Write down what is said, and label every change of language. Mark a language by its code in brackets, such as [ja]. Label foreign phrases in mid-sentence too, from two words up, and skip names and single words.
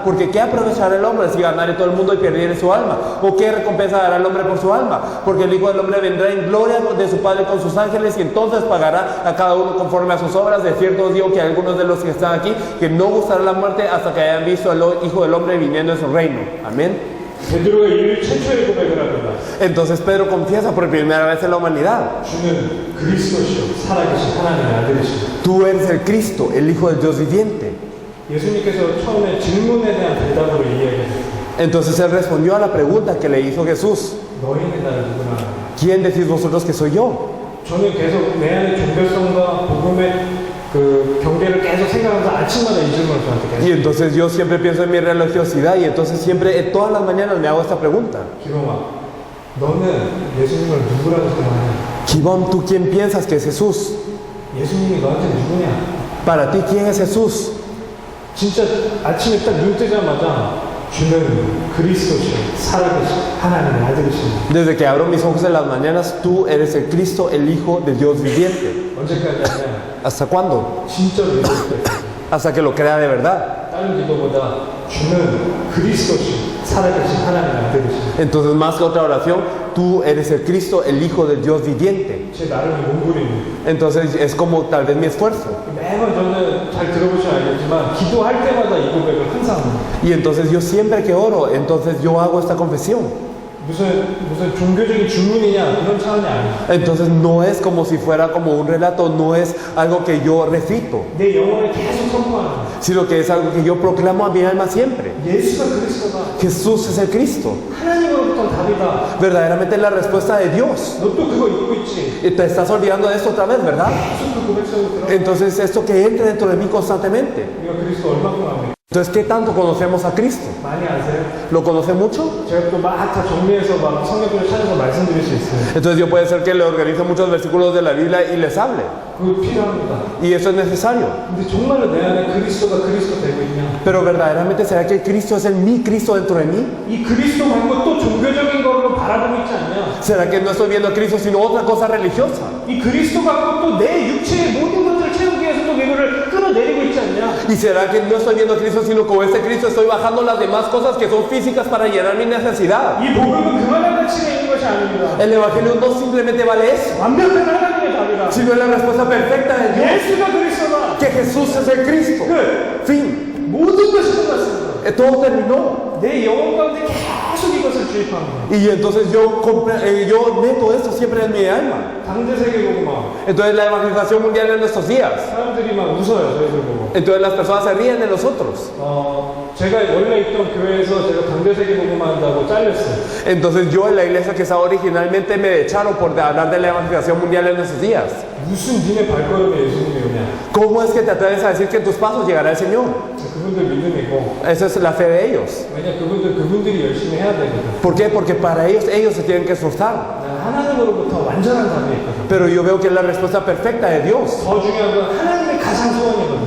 [es] Porque ¿qué aprovechará el hombre si ganare todo el mundo y perdiere su alma? ¿O qué recompensa dará el hombre por su alma? Porque el Hijo del Hombre vendrá en gloria de su Padre con sus ángeles, y entonces pagará a cada uno conforme a sus obras. De cierto os digo que algunos de los que están aquí, que no gustará la muerte hasta que hayan visto al Hijo del Hombre viniendo en su reino. Amén. [ko] 베드로가 인류 최초의 고백을 합니다. [es] Entonces Pedro confiesa por primera vez en la humanidad. [ko] 주는 그리스도시요 살아계신 하나님의 아들이십니다. [es] Tú eres el Cristo, el Hijo del Dios viviente. [ko] 예수님께서 처음에 질문에 대한 대답으로 이야기했습니다. [es] Entonces él respondió a la pregunta que le hizo Jesús. [ko] 너희는 나를 누구나 하느냐? [es] ¿Quién decís vosotros que soy yo? [ko] 저는 계속 내 안의 종교성과 복음의 그 경계를 계속 생각하면서 아침마다 이 질문을 저한테 [es] Y [ko] 계속. [es] entonces yo siempre pienso en mi religiosidad, y entonces siempre, todas las mañanas me hago esta pregunta. [ko] 기rom아, 너는 예수님을 누구라고 생각하냐? [es] Gibón, ¿tú quién piensas que es Jesús? [ko] 예수님이 너한테 누구냐? [es] Para ti, ¿quién es Jesús? [ko] 진짜 아침에 딱 눈 뜨자마자 주는 그리스도시요 살아계신 하나님의 아들이십니다. [es] Desde que abro mis ojos en las mañanas, tú eres el Cristo, el Hijo del Dios viviente. [ko] 언제까지 하냐? [es] ¿Hasta cuándo? [ko] 진짜로 믿을 때. [es] Hasta que lo crea de verdad. [ko] 다른 기도보다 주는 그리스도시요 살아계신 하나님의 아들이십니다. [es] Entonces, más que otra oración, tú eres el Cristo, el Hijo del Dios viviente. [ko] 제 나름의 몸부림입니다. [es] Entonces es como tal vez mi esfuerzo. [ko] 매번 저는 잘 들어보시면 알겠지만 기도할 때마다 이 고백을 항상 합니다. [es] Y entonces yo siempre que oro, entonces yo hago esta confesión. [ko] 무슨 종교적인 주문이냐 그런 차원이 아니에요. [es] Entonces no es como si fuera como un relato, no es algo que yo recito, [ko] 내 영혼을 계속 선포하는 거예요. [es] sino que es algo que yo proclamo a mi alma siempre. [ko] 예수가 그리스도다. [es] Jesús es el Cristo. [ko] 하나님으로부터 답이다. [es] Verdaderamente es la respuesta de Dios. [ko] 너 또 그거 잊고 있지? [es] Y te estás olvidando de esto otra vez, ¿verdad? [ko] 계속 그 고백 속에 들어. [es] Entonces esto que entre dentro de mí constantemente. [ko] 우리가 그리스도 얼마큼 압니까? [es] Entonces, ¿qué tanto conocemos a Cristo? [ko] 많이 아세요? [es] ¿Lo conoce mucho? [ko] 제가 또 막 다 정리해서 막 성경을 찾아서 말씀드릴 수 있어요. [es] Entonces yo puede ser que le organice muchos versículos de la Biblia y les hable. [ko] 그거 필요합니다. [es] Y eso es necesario. [ko] 근데 정말로 내 안에 그리스도가 그리스도 되고 있냐? [es] Pero verdaderamente, ¿será que Cristo es el mi Cristo dentro de mí? [ko] 이 그리스도 말고 또 종교적인 걸로 바라보고 있지 않냐? [es] ¿Será que no estoy viendo a Cristo sino otra cosa religiosa? [ko] 이 그리스도 갖고 또 내 육체의 모든 것들을 채우기 위해서 또 이거를 끌어내리고 있지 않냐? [es] ¿Y será que no estoy viendo a Cristo sino con este Cristo estoy bajando las demás cosas que son físicas para llenar mi necesidad? [ko] 이 복음은 그만한 가치가 있는 것이 아닙니다. [es] El Evangelio no simplemente vale eso, [ko] 완벽한 하나님의 답이다. [es] sino es la respuesta perfecta de Dios, [ko] 예수가 그리스도다. [es] que Jesús es el Cristo. [ko] 끝. [es] Fin. [ko] 모든 것이 끝났습니다. [es] Todo terminó. [ko] 내 영혼 가운데 계속 이것을 주입합니다. [es] Y entonces yo meto esto siempre en mi alma. [ko] 당대 세계복음화. [es] Entonces la evangelización mundial en nuestros días. [ko] 사람들이 막 웃어요, 저희들 보고. [es] Entonces las personas se ríen de nosotros. [ko] 제가 원래 있던 교회에서 제가 당대 세계복음화 한다고 잘렸어요. [es] Entonces yo en la iglesia que estaba originalmente me echaron por hablar de la evangelización mundial en nuestros días. [ko] 무슨 니네 발걸음에 예수님이 오냐? [es] ¿Cómo es que te atreves a decir que en tus pasos llegará el Señor? [ko] 그분들 믿음이고. [es] Esa es la fe de ellos. [ko] 왜냐 그분들이 열심히 해야 되거든. [es] ¿Por qué? Porque para ellos se tienen que esforzar. [ko] 하나님으로부터 완전한 답이 있거든. [es] Pero yo veo que es la respuesta perfecta de Dios. [ko] 더 중요한 건 하나님의 가장 소원이거든.